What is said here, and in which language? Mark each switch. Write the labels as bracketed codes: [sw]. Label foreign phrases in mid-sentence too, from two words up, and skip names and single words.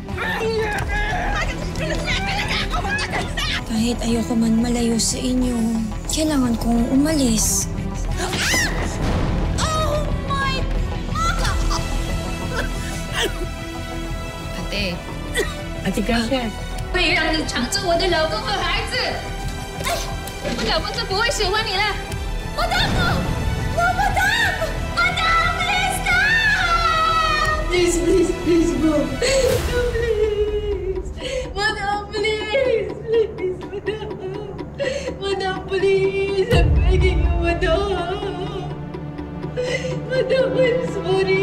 [tl] Kahit ayoko man malayo sa inyo, kailangan kong umalis. [en] Oh my God! [tl] Ate. Ate Gracia. [zh] 会让你抢走我的老公和孩子。哎，我老公就不会喜欢你了。Madam! [en] No, Madam! Madam, please stop! Please, please, please, Mom. No, please. Madam, please. Please, Madam. Madam, please. I'm begging you, Madam. Madam, I'm sorry.